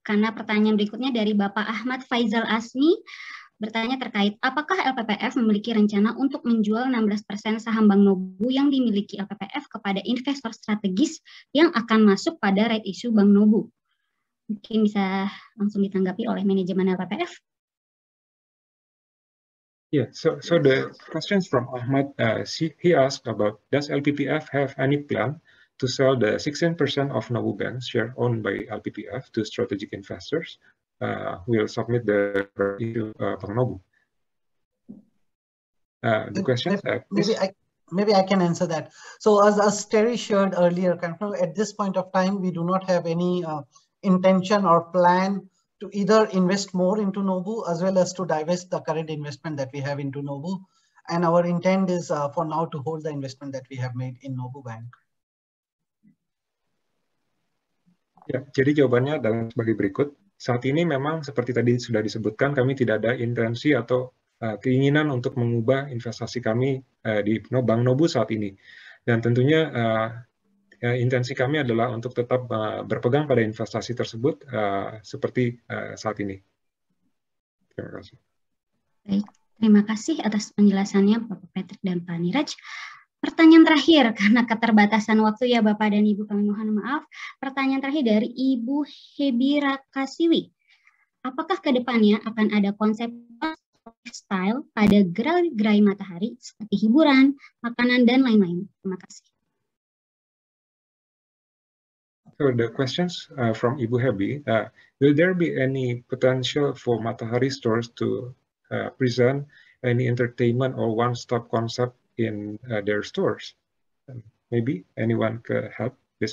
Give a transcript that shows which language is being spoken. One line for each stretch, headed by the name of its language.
Indonesian: Karena pertanyaan berikutnya dari Bapak Ahmad Faizal Asmi bertanya terkait apakah LPPF memiliki rencana untuk menjual 16% saham Bank Nobu yang dimiliki LPPF kepada investor strategis yang akan masuk pada right issue Bank Nobu. Mungkin bisa langsung ditanggapi oleh manajemen LPPF.
English: Yeah, so the questions from Ahmad, he asked about, does LPPF have any plan to sell the 16% of Nobu Bank share owned by LPPF to strategic investors who will submit the issue Bank Nobu? The question, maybe I can answer that. So as Terry shared earlier, at this point of time, we do not have any intention or plan to either invest more into Nobu as well as to divest the current investment that we have into Nobu. And our intent is for now to hold the investment that we have made in Nobu Bank.
Indonesian: Ya, jadi jawabannya adalah sebagai berikut. Saat ini memang seperti tadi sudah disebutkan, kami tidak ada intensi atau keinginan untuk mengubah investasi kami di Bank Nobu saat ini. Dan tentunya intensi kami adalah untuk tetap berpegang pada investasi tersebut seperti saat ini. Terima kasih. Baik, terima kasih atas penjelasannya Bapak Patrick dan Pak Niraj. Pertanyaan terakhir, karena keterbatasan waktu ya Bapak dan Ibu, kami mohon maaf. Pertanyaan terakhir dari Ibu Hebi Rakasiwi. Apakah ke depannya akan ada konsep style pada gerai matahari seperti hiburan, makanan, dan lain-lain? Terima kasih.
English: So the questions from Ibu Hebi, will there be any potential for Matahari stores to present any entertainment or one-stop concept in their stores? Maybe anyone could help this?